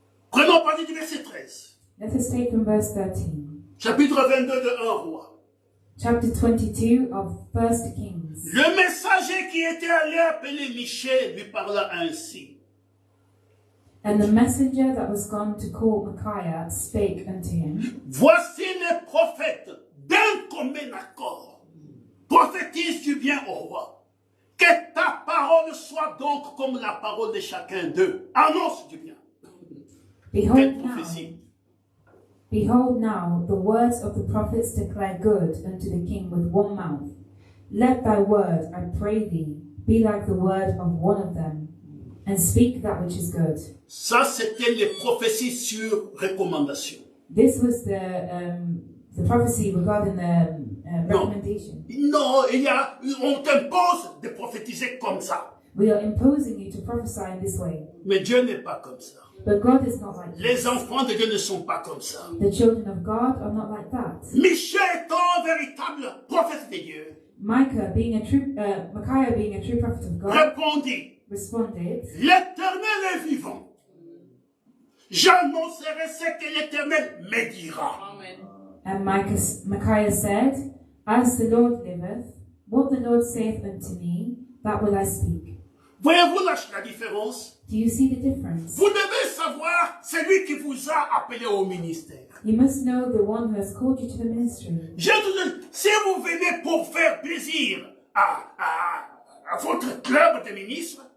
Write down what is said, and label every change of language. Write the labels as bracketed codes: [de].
[fr] Prenons à partir du verset 13. [en] Let us take from verse 13. [fr] Chapitre 22 de 1 roi. [en] Chapter 22 of 1 Kings. [fr] Le messager qui était allé appeler Michel lui parla ainsi. [en] And the messenger that was gone to call Micaiah spake unto him, [fr] Voici les prophètes d'un commun accord. Prophétise du bien au roi. Que ta parole soit donc comme la parole de chacun d'eux. Annonce du bien. Quelle prophétie. [en] Behold now, the words of the prophets declare good unto the king with one mouth. Let thy word, I pray thee, be like the word of one of them. and speak that which is good. [fr] Ça, c'était les prophéties sur recommandation. [en] This was the prophecy regarding the recommendation. [fr] Non, on t'impose de prophétiser comme ça. [en] We are imposing you to prophesy in this way. [fr] Mais Dieu n'est pas comme ça. [en] But God is not like [fr] Les [en] that. [fr] enfants de Dieu ne sont pas comme ça. [en] The children of God are not like that. [fr] Michel étant un véritable prophète de Dieu, [en] Micaiah, being a true prophet of God, [fr] répondit, [en] responded, [fr] l'Éternel est vivant. J'annoncerai ce que l'Éternel me dira. [en] and Micaiah said, As the Lord liveth, what the Lord saith unto me, that will I speak. [fr] Voyez-vous la différence? [en] Do you see the difference? [fr] Vous devez savoir celui qui vous a appelé au ministère. [en] You must know the one who has called you to the ministry. [fr] J'ai toujours dit, si vous venez pour faire plaisir à votre club de ministres,